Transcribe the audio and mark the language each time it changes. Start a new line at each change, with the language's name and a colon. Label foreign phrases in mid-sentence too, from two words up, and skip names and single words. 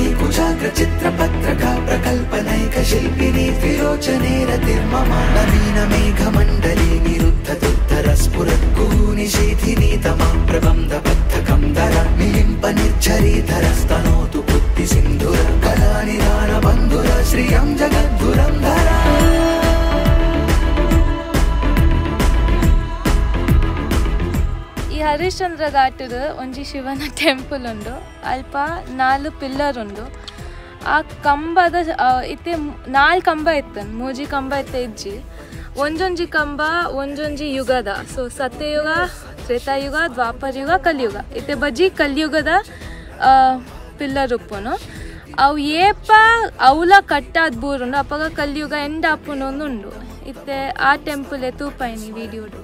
Sanskrit: कुचाग्र चित्रपत्रका प्रकल्पनैक शिल्पिनी त्रिलोचनेरतिर्मम नवीन मेघमण्डली निरुद्ध दुर्धर स्फुरद्गुनिशीथिनी तमा प्रबन्ध बद्धकं धर मिलिम्प निर्झरीधर स्तनोतु बुद्धि सिन्धुर कलानिधान बन्धुर श्रियं जगद्धुरं धर
Tulu: ಹರಿಶ್ಚಂದ್ರ ಘಾಟದ ಒಂಜಿ ಶಿವನ ಟೆಂಪಲ್ ಉಂಡು ಅಲ್ಪ 4 ಪಿಲ್ಲರ್ ಉಂಡು ಆ ಕಂಬದ ಇತ್ತೆ 4 ಕಂಬ ಇತ್ತನ್ ಮೂಜಿ ಕಂಬ ಇತ್ತೆ ಇಜ್ಜಿ ಒಂಜೊಂಜಿ ಕಂಬ ಒಂಜೊಂಜಿ ಯುಗದ ಸೊ ಸತ್ಯಯುಗ ತ್ರೇತಾಯುಗ ದ್ವಾಪರಯುಗ ಕಲಿಯುಗ ಇತ್ತೆ ಬಜ್ಜಿ ಕಲಿಯುಗದ ಪಿಲ್ಲರ್ ಉಪ್ಪುನು ಅವು ಏಪ ಅವಲ ಕಟ್ಟಾದ ಬೂರುಂಡು ಅಪ್ಪಗ ಕಲಿಯುಗ ಎಂಡ ಅಪ್ಪುನೊಂದು ಉಂಡು ಇತ್ತೆ ಆ ಟೆಂಪಲ್ ತೂಪೈನಿ ವಿಡಿಯೋಡು